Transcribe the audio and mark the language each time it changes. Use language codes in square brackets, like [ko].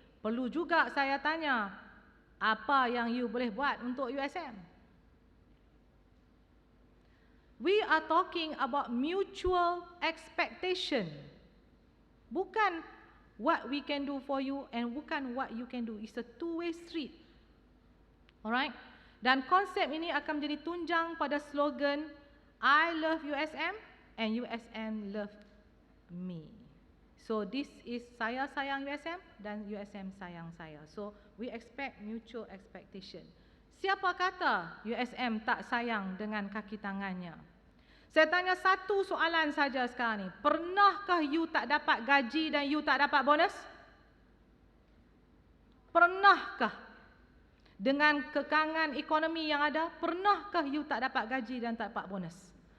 [ms] Perlu juga saya tanya, apa yang you boleh buat untuk USM? [en] We are talking about mutual expectation. Bukan what we can do for you and bukan what you can do. It's a two-way street. Alright? [ms] Dan konsep ini akan menjadi tunjang pada slogan, [en] I love USM and USM love me. So this is [ms] saya sayang USM dan USM sayang saya. [en] So we expect mutual expectation. [ms] Siapa kata USM tak sayang dengan kaki tangannya? Saya tanya satu soalan saja sekarang ni. Pernahkah you tak dapat gaji dan you tak dapat bonus? Pernahkah? Dengan kekangan ekonomi yang ada, pernahkah you tak dapat gaji dan tak dapat bonus?